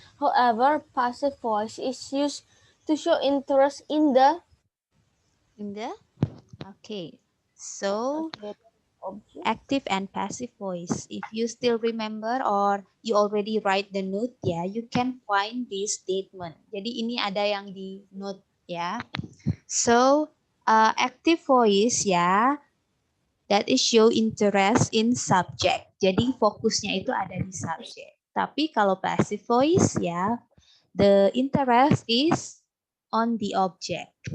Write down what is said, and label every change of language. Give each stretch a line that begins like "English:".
English: However, passive voice is used to show interest in the Okay, so object. active and passive voice. If you still remember or you already write the note ya, you can find this statement.
Indonesian: Jadi ini ada yang di note ya.
English: So active voice ya, that is show interest in subject.
Indonesian: Jadi fokusnya itu ada di subject. Tapi kalau passive voice ya,
English: the interest is on the object.